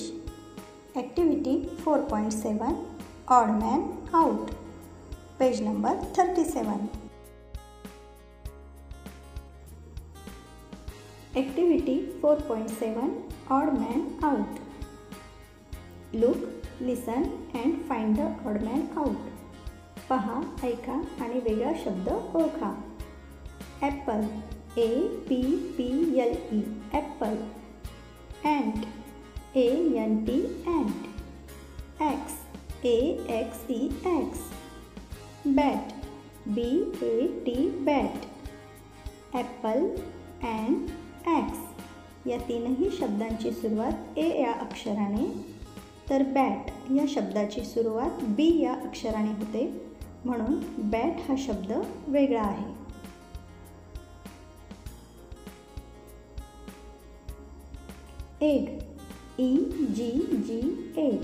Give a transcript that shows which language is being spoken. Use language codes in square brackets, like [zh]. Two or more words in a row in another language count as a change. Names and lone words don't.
[en] Activity 4.7 Odd Man Out. Page number 37. Activity 4.7 Odd Man Out. Look, listen and find the odd man out. [mr] पहा, ऐका आणि वेगळा शब्द ओळखा. [en] Apple, A-P-P-L-E, apple. Ant, A-N-T, ant. X, A-X-E, X. Bat, B-A-T, bat. Apple and X [mr] या तीनही शब्दांची सुरुवात A या अक्षराने, तर बॅट या शब्दाची सुरुवात B या अक्षराने होते, म्हणून बॅट हा शब्द वेगळा आहे. [en] एग, E-G-G, एग.